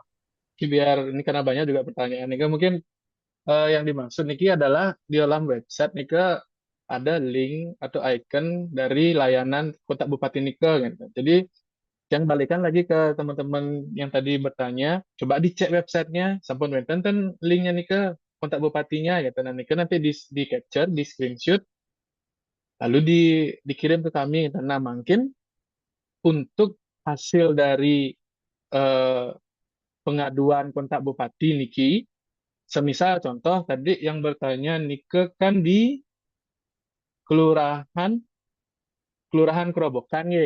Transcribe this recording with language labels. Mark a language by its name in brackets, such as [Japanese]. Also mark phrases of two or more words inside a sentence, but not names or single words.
[Indonesian] biar ini karena banyak juga pertanyaan nih kan mungkin yang dimaksud Niki adalah di dalam website Nika ada link atau icon dari layanan Kota Bupati Nika gitu. Jadi yang balikan lagi ke teman-teman yang tadi bertanya, coba dicek websitenya, [Balinese] sampun wenten [Indonesian] ten linknya nih ke kontak bupatinya gitu. Nanti di capture, di screenshot, lalu dikirim ke kami. Nah, mungkin untuk hasil dari eh, pengaduan kontak bupati niki, semisal contoh tadi yang bertanya nike kan di kelurahan kelurahan Kerobokan ya.